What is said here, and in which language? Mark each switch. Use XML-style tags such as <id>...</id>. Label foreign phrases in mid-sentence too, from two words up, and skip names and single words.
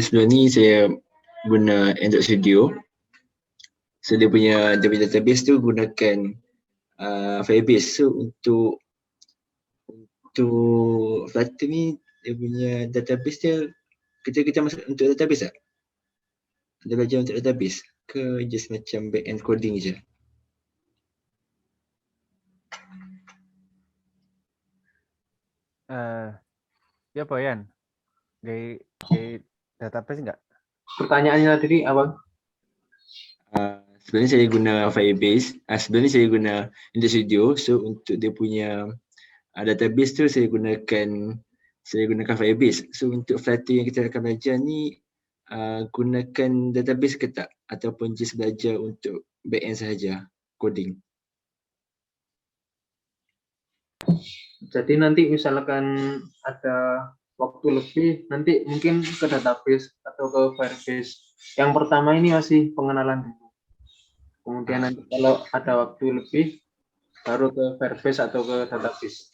<ms>sebelum ni saya guna Android Studio, so dia punya database tu gunakan Firebase. So untuk Flutter ni dia punya database dia, kita masuk untuk database tak? Ada belajar untuk database ke just macam</ms> <en>back end coding</en> <ms>je?</ms> <id>Ya apa Yan? Gay database nggak? Pertanyaannya tadi apa?</id> <ms>Sebenarnya saya guna Firebase, sebenarnya saya guna Android Studio. So untuk dia punya database tu saya gunakan Firebase. So untuk Flutter yang kita akan belajar ni gunakan database ke tak, ataupun just belajar untuk</ms> <en>back end</en> <ms>sahaja coding?</ms> <id>Jadi nanti misalkan ada waktu lebih, nanti mungkin ke database atau ke Firebase. Yang pertama ini masih pengenalan dulu. Kemudian nanti kalau ada waktu lebih, baru ke Firebase atau ke database.</id>